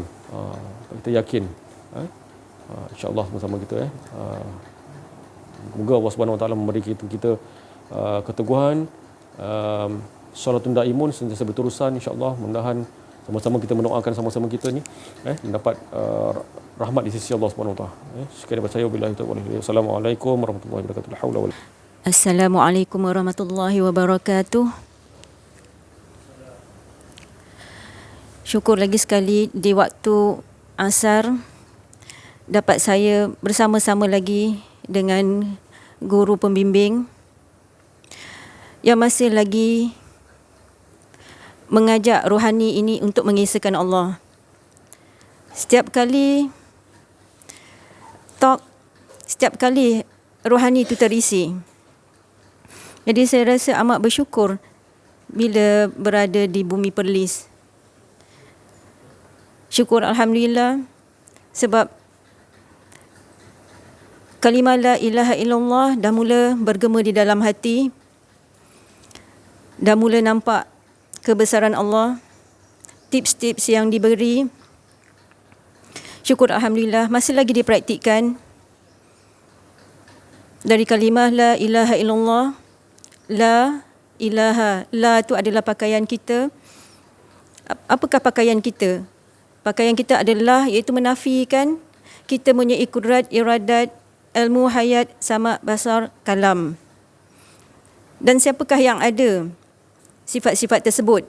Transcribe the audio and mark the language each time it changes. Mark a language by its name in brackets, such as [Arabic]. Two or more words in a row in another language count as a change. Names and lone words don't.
[Malay] Kita yakin [Arabic] إن شاء الله [Malay] sama-sama kita semoga Allah [Arabic] سبحانه وتعالى [Malay] memberi kita keteguhan, [Arabic] صلاة دائمة [Malay] sentiasa berterusan, [Arabic] إن شاء الله. [Malay] Mudah-mudahan sama-sama kita mendoakan sama-sama kita ni mendapat rahmat di sisi Allah [Arabic] سبحانه وتعالى. [Malay] Sekian daripada saya, [Arabic] بالله التوفيق. السلام عليكم ورحمة الله وبركاته. لا حول ولا. السلام عليكم ورحمة الله وبركاته. [Malay] Syukur lagi sekali di waktu asar dapat saya bersama-sama lagi dengan guru pembimbing yang masih lagi mengajak rohani ini untuk mengisahkan Allah. Setiap kali talk, setiap kali rohani itu terisi. Jadi saya rasa amat bersyukur bila berada di bumi Perlis. Syukur Alhamdulillah sebab kalimah [Arabic] لا إله إلا الله [Malay] dah mula bergema di dalam hati. Dah mula nampak kebesaran Allah, tips-tips yang diberi. Syukur Alhamdulillah masih lagi dipraktikkan. Dari kalimah [Arabic] لا إله إلا الله, [Malay] la itu adalah pakaian kita. Apakah pakaian kita? Pakaian kita adalah iaitu menafikan kita punya ikudrat, iradat, ilmu, hayat, sama, basar, kalam. Dan siapakah yang ada sifat-sifat tersebut?